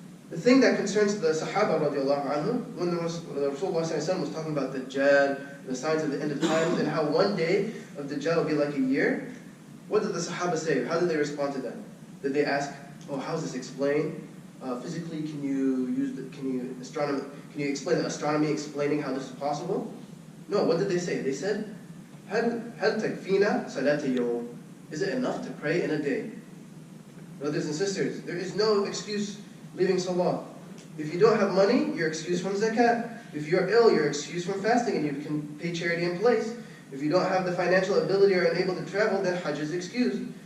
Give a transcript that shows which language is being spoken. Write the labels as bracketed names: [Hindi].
[English] The thing that concerns the Sahaba radiallahu anhu, when the Rasulullah was talking about Dajjal, the signs of the end of times, and how one day of Dajjal will be like a year, what did the Sahaba say? How did they respond to that? Did they ask, how is this explained? Physically, can you explain the astronomy explaining how this is possible? No, what did they say? They said, [Arabic] هل تكفينا صلاة يوم? [English] Is it enough to pray in a day? Brothers and sisters, there is no excuse leaving salah. If you don't have money, you're excused from zakat. If you're ill, you're excused from fasting and you can pay charity in place. If you don't have the financial ability or unable to travel, then Hajj is excused.